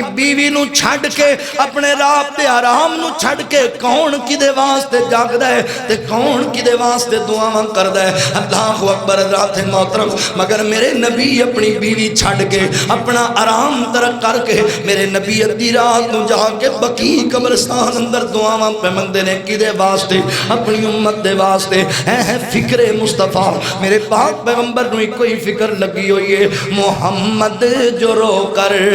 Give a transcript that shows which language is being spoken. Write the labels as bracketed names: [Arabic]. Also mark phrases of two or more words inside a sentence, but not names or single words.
[Punjabi] بیوی نو چھڈ کے اپنے رات تے آرام نو چھڈ کے کون کدے واسطے جاگدا ہے تے کون کدے واسطے دعاواں کردا ہے [Arabic] اللہ اکبر [Punjabi] رات محترم مگر میرے نبی اپنی بیوی چھڈ کے اپنا آرام ترک کر کے میرے نبی ادھی رات نو جا کے بقی قبرستان اندر دعاواں پہ منگدے نے کدے واسطے اپنی امت دے واسطے ہے فکر مصطفیٰ میرے پاک پیغمبر نو کوئی فکر لگی ہوئی ہے محمد جو رو کر